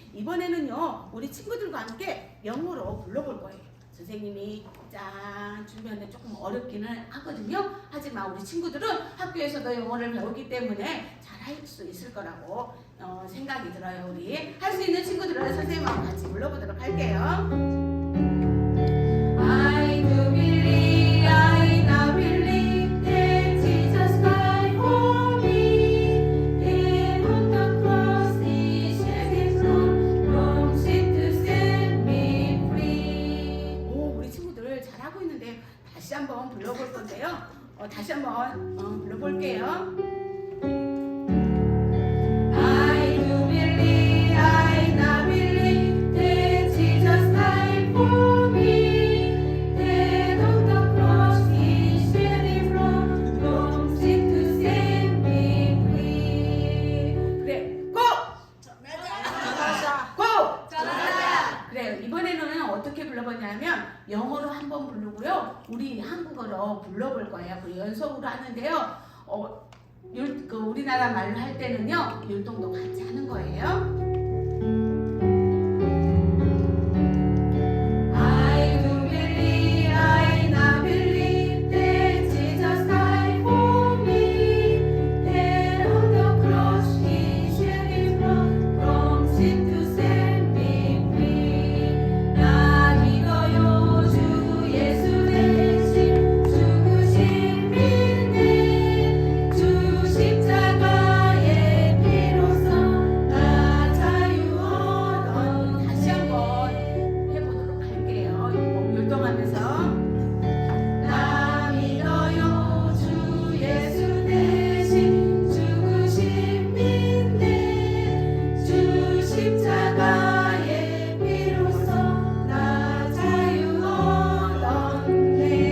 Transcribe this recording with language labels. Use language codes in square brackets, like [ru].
[ko] 이번에는요, 우리 친구들과 함께 영어로 불러볼 거예요. 선생님이 짠 준비하는데 조금 어렵기는 하거든요. 하지만 우리 친구들은 학교에서도 영어를 배우기 때문에 잘 할 수 있을 거라고 생각이 들어요. 우리 할 수 있는 친구들은 선생님하고 같이 불러보도록 할게요. [en] I do believe, I now believe that Jesus died for me. And on the cross He shed His blood from sin to set me free. [ko] 오, 우리 친구들 잘하고 있는데 다시 한번 불러볼 건데요. 다시 한번 불러볼게요. [en] I do believe, I now believe that Jesus died for me. And on the cross He shed His blood from sin to set me free. [ko] 그래, 고! 전하자. [en] 고! [ko] 전하자. 그래, 이번에는 어떻게 불러보냐면 영어로 한번 부르고요. 우리 한국어로 불러볼 거예요. 그 연속으로 하는데요. 우리나라 말로 할 때는요, 율동도 같이 하는 거예요. [en] I do believe, I now believe that Jesus died for me. That on the cross He shed His blood from sin to set me free. [ko] 나 믿어요 주 예수 대신 죽으신 믿네 주 십자가의 피로써 나 자유 얻었네. 다시 한번 해보도록 할게요. 율동하면서 나 믿어요 주 예수 대신 죽으신 믿네 주 십자가의 피로써 나 자유 얻었네.